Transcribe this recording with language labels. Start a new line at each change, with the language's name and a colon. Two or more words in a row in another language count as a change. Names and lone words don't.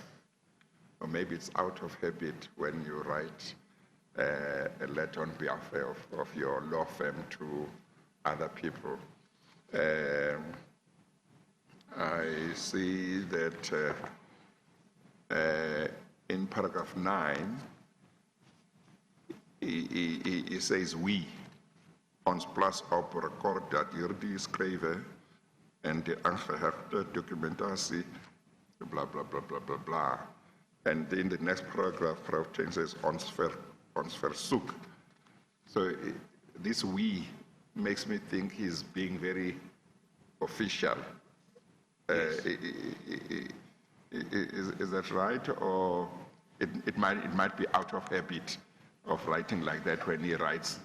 English: Or maybe it's out of habit when you write a letter on behalf of your law firm to other people. I see that in paragraph 9, He says we,
Afrikaans: ons plaas op rekord dat hierdie skrywe en die aangehegte dokumentasie,
English: blah, blah, blah, blah, blah, blah. And in the next paragraph, Prof. Chen says,
Afrikaans: ons versoek.
English: So this we makes me think he's being very official. Is that right? Or it might be out of habit of writing like that when he writes?